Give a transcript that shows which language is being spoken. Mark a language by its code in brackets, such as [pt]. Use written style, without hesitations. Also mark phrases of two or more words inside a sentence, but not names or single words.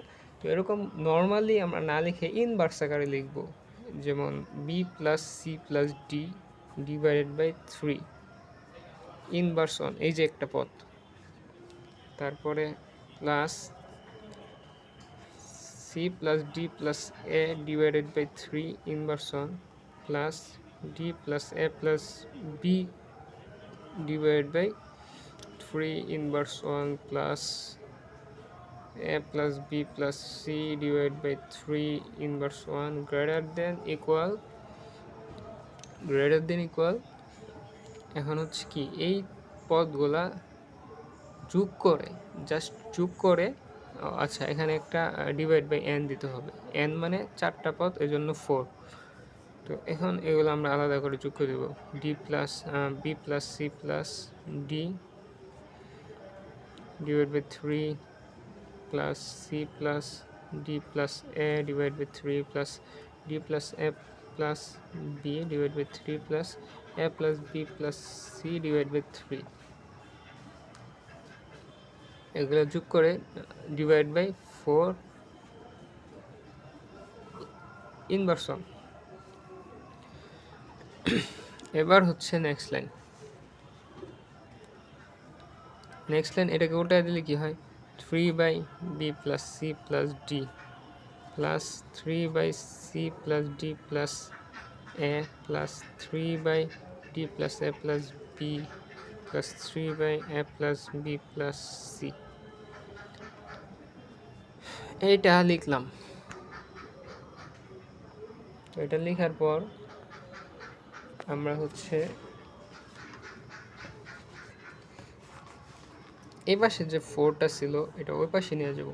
[bn] তো এরকম নর্মালি আমরা না লিখে ইনভার্স আকারে লিখব, যেমন b + c + d [en] divided by 3 inverse 1, [bn] এই যে একটা পদ। [en] তারপরে plus c + d + a divided by 3 inverse 1 plus d + a + b divided by 3 inverse 1 plus a plus b plus c divided by 3 inverse 1 greater than equal [bn] এখন হচ্ছে কি এই পদগুলা যোগ করে, জাস্ট যোগ করে, আচ্ছা এখানে একটা [en] divide by n [bn] দিতে হবে। n মানে চারটা পদ, এই জন্য 4। তো এখন এগুলো আমরা আলাদা করে যোগ করে দেব। [en] d plus b plus c plus d divided by 3 plus c plus d plus a divided by 3 plus d plus a plus b divided by 3 plus a plus b plus c divided by 3, [bn] এগুলো যোগ করে [en] divide by 4 inverse 1. [bn] এবার হচ্ছে [en] next line. [bn] এটাকে উল্টায় দিলে কি হয়? [en] 3/b plus c plus d plus 3/c plus d plus a plus 3/d plus a plus b plus 3/a plus b plus c। [bn] এইটা লিখলাম। তো এটা লেখার পর আমরা হচ্ছে এই পাশে যে 4টা ছিল এটা ওই পাশে নিয়ে যাব।